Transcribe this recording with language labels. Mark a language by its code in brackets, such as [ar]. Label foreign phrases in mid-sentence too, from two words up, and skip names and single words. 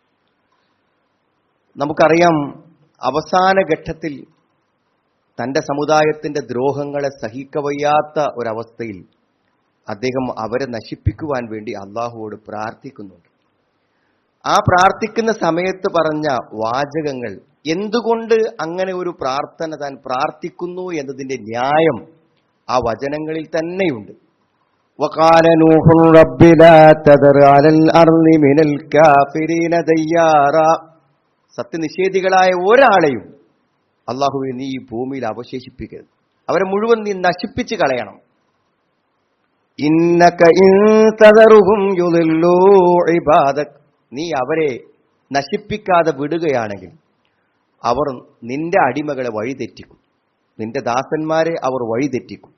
[ml] നമുക്കറിയാം, അവസാന ഘട്ടത്തിൽ തന്റെ സമുദായത്തിന്റെ ദ്രോഹങ്ങളെ സഹിക്കവയ്യാത്ത ഒരവസ്ഥയിൽ അദ്ദേഹം അവരെ നശിപ്പിക്കുവാൻ വേണ്ടി അള്ളാഹുവോട് പ്രാർത്ഥിക്കുന്നുണ്ട്. ആ പ്രാർത്ഥിക്കുന്ന സമയത്ത് പറഞ്ഞ വാചകങ്ങൾ, എന്തുകൊണ്ട് അങ്ങനെ ഒരു പ്രാർത്ഥന താൻ പ്രാർത്ഥിക്കുന്നു എന്നതിന്റെ ന്യായം ആ വചനങ്ങളിൽ തന്നെയുണ്ട്. [ar] وقال نوح رب لا تذر على الأرض من الكافرين ديارا. [ml] സത്യനിഷേധികളായ ഒരാളെയും അല്ലാഹുവേ നീ ഈ ഭൂമിയിൽ അവശേഷിപ്പിക്കരുത്, അവരെ മുഴുവൻ നീ നശിപ്പിച്ച് കളയണം. [ar] إنك إن تذرهم يضلوا عبادك. [ml] നീ അവരെ നശിപ്പിക്കാതെ വിടുകയാണെങ്കിൽ അവർ നിന്റെ അടിമകളെ വഴിതെറ്റിക്കും, നിന്റെ ദാസന്മാരെ അവർ വഴിതെറ്റിക്കും.